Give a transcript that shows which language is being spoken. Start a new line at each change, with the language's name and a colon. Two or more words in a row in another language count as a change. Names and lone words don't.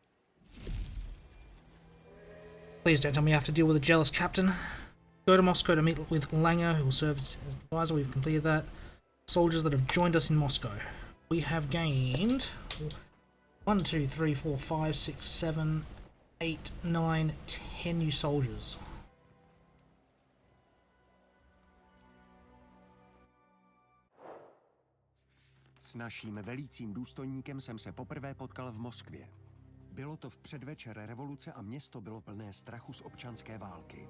English: Please don't tell me I have to deal with a jealous captain. Go to Moscow to meet with Langer, who will serve as advisor. We've completed that. Soldiers that have joined us in Moscow. We have gained 1, 2, 3, 4, 5, 6, 7, 8, 9, 10 new soldiers.
Czech: S naším velícím důstojníkem jsem se poprvé potkal v Moskvě. Bylo to v předvečer revoluce a město bylo plné strachu z občanské války.